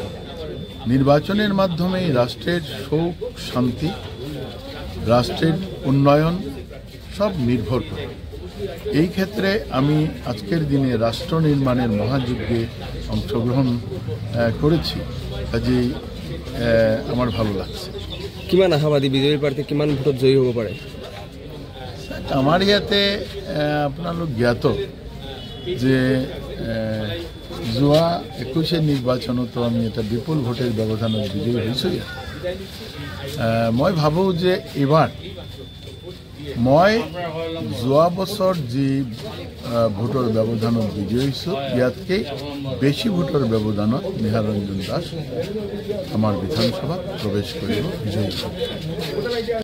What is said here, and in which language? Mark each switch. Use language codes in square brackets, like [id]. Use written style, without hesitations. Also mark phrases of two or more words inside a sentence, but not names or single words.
[bn] নির্বাচনের মাধ্যমে রাষ্ট্রের সুখ শান্তি, রাষ্ট্রের উন্নয়ন সব নির্ভর করে। এই ক্ষেত্রে আমি আজকের দিনে রাষ্ট্র নির্মাণের মহাযজ্ঞে অংশগ্রহণ করেছি, কাজেই আমার ভালো লাগছে। [as] কিমান আশাবাদী বিজয়ী প্রার্থী কিমান ভোটত জয়ী হ'ব পাৰে? আমাৰ ইয়াতে আপোনালোক জ্ঞাত যে যোৱা 21 নিৰ্বাচনতো আমি এটা বিপুল ভোটেৰ ব্যৱধানত বিজয়ী হৈছোঁ। মই ভাবোঁ যে এইবাৰ মই যোৱা বছৰ যি ভোটৰ ব্যৱধানত বিজয়ী হৈছোঁ ইয়াতকৈ বেছি ভোটৰ ব্যৱধানত নিহার রঞ্জন দাস আমাৰ বিধানসভাত প্ৰৱেশ কৰিব বিজয়ী।